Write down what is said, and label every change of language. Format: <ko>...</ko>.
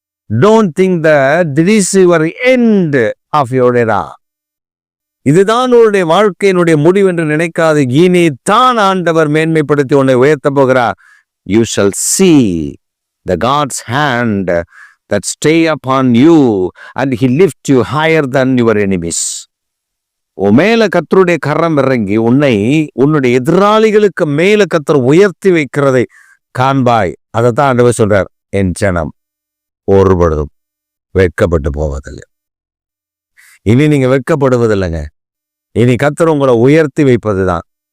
<en>Don't think that this is your end of your era.</en> <ta>இதுதான் உன்னுடைய வாழ்க்கையினுடைய முடிவு என்று நினைக்காது. இனி தான் ஆண்டவர் மேன்மைப்படுத்தி உன்னை உயர்த்த போகிறார்.</ta> <en>You shall see the God's hand that stay upon you and he lift you higher than your enemies.</en> <ta>உன் மேல கர்த்தருடைய கரம் இறங்கி உன்னுடைய எதிராளிகளுக்கு மேல கர்த்தர் உயர்த்தி வைக்கிறதை காண்பாய். அதைத்தான் ஆண்டவர் சொல்றார், என் ஜனம் ஒருபொழுதும் வெட்கப்பட்டு போவதில்லை. இனி நீங்க வெட்கப்படுவதில்லைங்க. இனி கர்த்தர் உங்களை உயர்த்தி வைப்பதுதான்.</ta>